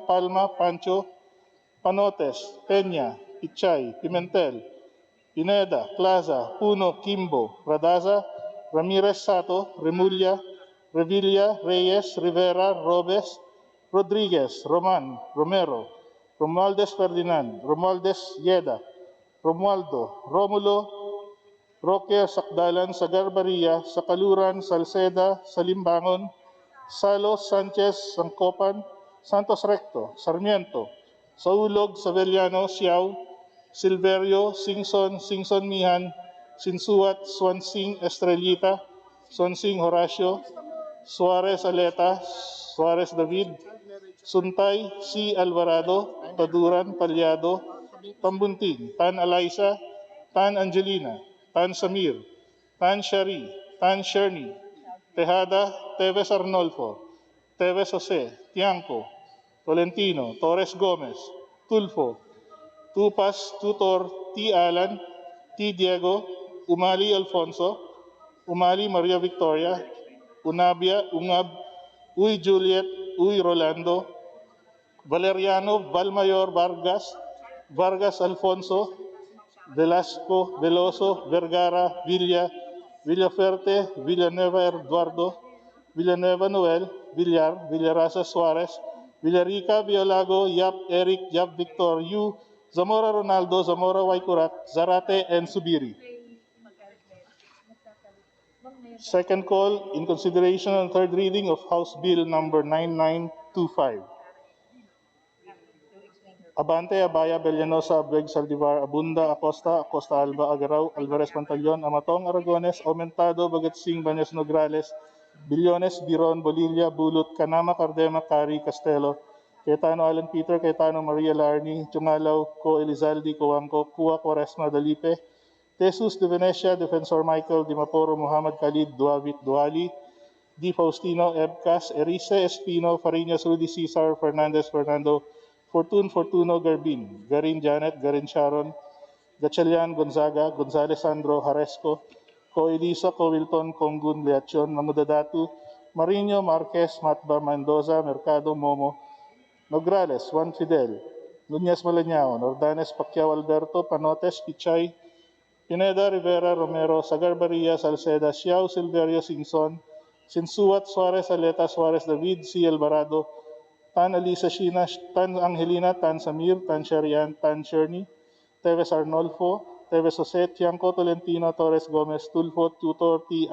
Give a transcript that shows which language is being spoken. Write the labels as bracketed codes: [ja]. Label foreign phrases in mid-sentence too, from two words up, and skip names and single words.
[en] Palma, Pancho, Panotes, Peña, Pichay, Pimentel, Pineda, Plaza, Puno, Kimbo, Radaza, Ramirez Sato, Remulla, Revilla, Reyes, Rivera, Robes, Rodriguez, Roman, Romero, Romualdez Ferdinand, Romualdez Yeda, Romualdo, Romulo, Roque Sakdalan, Sagar Baria, Sakaluran, Salceda, Salimbangon, Salos, Sanchez, Sangcopan, Santos Recto, Sarmiento, Saulog, Savellano, Siao, Silverio, Singson, Singson Mihan, Sinsuat, Swansing, Estrellita, Swansing Horacio, Suarez Aleta, Suarez David, Suntay, C. Alvarado, Taduran, Palyado, Tambunting, Tan Alaisa, Tan Angelina, Tan Samir, Tan Shari, Tan Sherni, Tejada, Teves Arnolfo, Teves Jose, Tiangco, Tolentino, Torres Gomez, Tulfo, Tupas, Tutor, T. Alan, T. Diego, Umali Alfonso, Umali Maria Victoria, Unabia, Ungab, Uy Juliet, Uy Rolando, Valeriano Valmayor Vargas, Vargas Alfonso, Velasco, Veloso, Vergara, Villa, Villaferte, Villanueva Eduardo, Villanueva Noel, Villar, Villarasa Suarez, Villarica, Biolago, Yap Eric, Yap Victor, Yu, Zamora Ronaldo, Zamora Waikurak, Zarate, and Subiri. Second call, in consideration and third reading of House Bill number 9925. Abante, Abaya, Bellanosa, Abweg, Saldivar, Abunda, Acosta, Acosta Alba, Agaraw, Alvarez Pantaleon, Amatong, Aragones, Aumentado, Bagatsing, Banyas Nograles, Billones, Biron, Bolivia, Bulut, Canama, Cardema, Cari, Castelo, Cayetano Alan Peter, Cayetano Maria Larni, Chungalaw, Co Elizaldi, Coangco, Cua Quaresma, Dalipe, Jesus de Venecia, Defensor Michael, Dimaporo, Muhammad Khalid, Duavit, Duali, D. Faustino, Ebcas, Erice, Espino, Farinas, Rudy Cesar, Fernandez, Fernando, Fortun, Fortuno, Garbin, Garin Janet, Garin Sharon, Gatchalian, Gonzaga, Gonzales Sandro, Haresco, Coelisa, Covilton, Congun, Leacion, Namudadatu, Marino, Marquez, Matba, Mendoza, Mercado, Momo, Nograles, Juan Fidel, Nunez Malañao, Ordanes, Pacquiao, Alberto, Panotes, Pichay, Pineda, Rivera, Romero, Sagarbaria, Salceda, Xiao, Silverio, Singson, Sinsuat, Suarez, Aleta, Suarez, David, C. Alvarado, Tan Alisa Shina, Tan Angelina, Tan Samir, Tan Sharian, Tan Sherni, Teves Arnolfo, Teves Jose, Tiangco, Tolentino, Torres Gomez, Tulfo, Tutor, T.